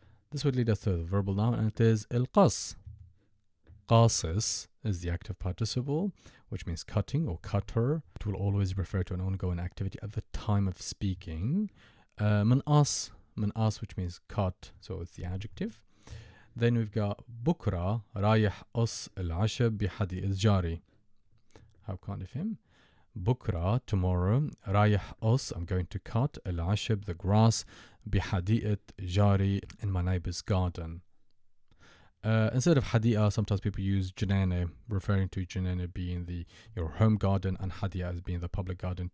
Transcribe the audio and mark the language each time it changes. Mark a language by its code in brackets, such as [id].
[en] This would lead us to the verbal noun, and it is القص. قاصص is the active participle, which means cutting or cutter. It will always refer to an ongoing activity at the time of speaking. منقص, which means cut, so it's the adjective. Then we've got [ar] بكرة رايح قص العشب بحديقة جاري. [en] How kind of him? [ar] بكرة, [en] tomorrow, [ar] رايح قص, [en] I'm going to cut [ar] العشب, [en] the grass, [ar] بحديقة جاري, [en] in my neighbor's garden. Instead of hadi'a, sometimes people use janana, referring to janana being your home garden and hadi'a as being the public garden.